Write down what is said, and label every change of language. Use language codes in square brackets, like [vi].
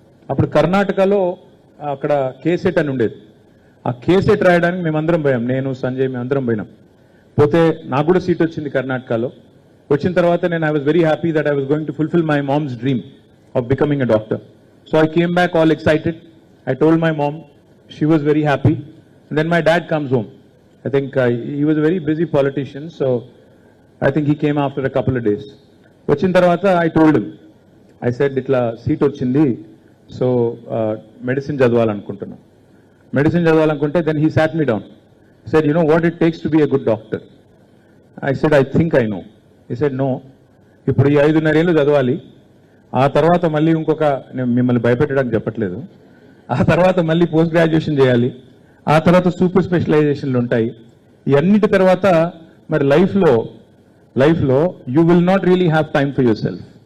[te] అప్పుడు కర్ణాటకలో అక్కడ కేసెట్ అని ఉండేది. ఆ కేసెట్ రాయడానికి మేమందరం పోయాం, నేను సంజయ్ మేమందరం పోయినాం. పోతే నాకు కూడా సీట్ వచ్చింది కర్ణాటకలో. వచ్చిన తర్వాత నేను [en] I was very happy that I was going to fulfil my mom's dream of becoming a doctor. So I came back all excited. I told my mom, she was very happy. And then my dad comes home. I think he was a very busy politician, so I think he came after a couple of days. [te] Vachin tarvata [en] I told him, I said [te] itla seat ochindi, [en] so medicine [te] chadavalanuntunna. [en] Medicine [te] chadavalanunte, [en] then he sat me down. He said, you know what it takes to be a good doctor? I said, I think I know. He said, no. [te] ఇప్పుడు ఈ 5.5 ఏళ్ళు చదవాలి, ఆ తర్వాత మళ్ళీ ఇంకొక, నేను మిమ్మల్ని భయపెట్టడానికి చెప్పట్లేదు, ఆ తర్వాత మళ్ళీ పోస్ట్ గ్రాడ్యుయేషన్ చేయాలి, ఆ తర్వాత సూపర్ స్పెషలైజేషన్లు ఉంటాయి. ఇవన్నిటి తర్వాత మరి లైఫ్లో [en] You will not really have time for yourself.